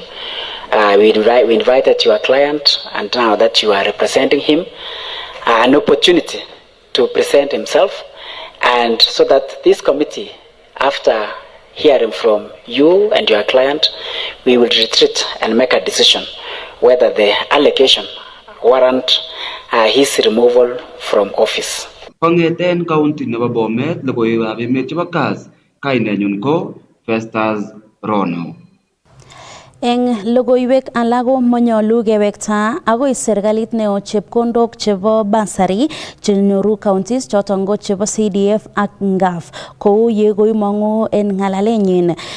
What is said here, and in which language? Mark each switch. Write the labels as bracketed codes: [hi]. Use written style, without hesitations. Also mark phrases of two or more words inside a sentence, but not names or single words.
[en] We invited your client, and now that you are representing him, an opportunity to present himself, and so that this committee, after hearing from you and your client, we will retreat and make a decision whether the allegation warrant his removal from office. [kln] Kong'eten county nebo Bomet, logoiwekab emet chebo Kass, kainenyun ko Festus Rono. Eng logoiwek alak ko manyolu kewekta agoi serikalit neo chepkondok chebo bursary chenyoru counties choton ko chebo CDF ak NGAF kou ye koimongu en ngalalenyin